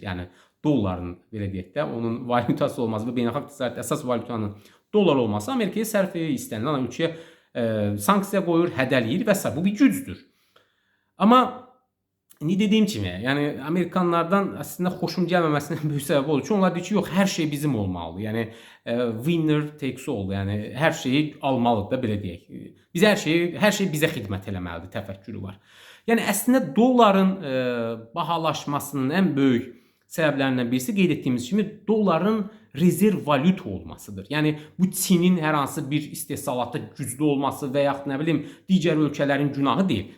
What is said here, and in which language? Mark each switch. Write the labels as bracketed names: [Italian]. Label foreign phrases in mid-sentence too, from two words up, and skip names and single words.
[Azerbaijani] Yəni dolların belə deyək də, onun valyutası olması və beynəlxalq ticarətdə əsas valyutanın dollar olması Amerikaya sərf edir, istənilən ölkəyə sanksiya qoyur, hədələyir və s. Bu bir gücdür. Amma indi dediyim kimi, yəni Amerikanlardan əslində xoşum gəlməməsinin böyük səbəbi olur ki, onlar deyir ki, yox, hər şey bizim olmalıdır. [English] Yəni winner takes all, [Azerbaijani] yəni hər şeyi almalıdır da belə deyək. Biz hər şey bizə xidmət eləməlidir təfəkkürü var. Yəni əslində dolların bahalaşmasının ən böyük səbəblərindən birisi qeyd etdiyimiz kimi dolların rezerv valyuta olmasıdır. Yəni bu Çinin hər hansı bir istehsalatda güclü olması və yaxud nə bilim digər ölkələrin günahı deyil.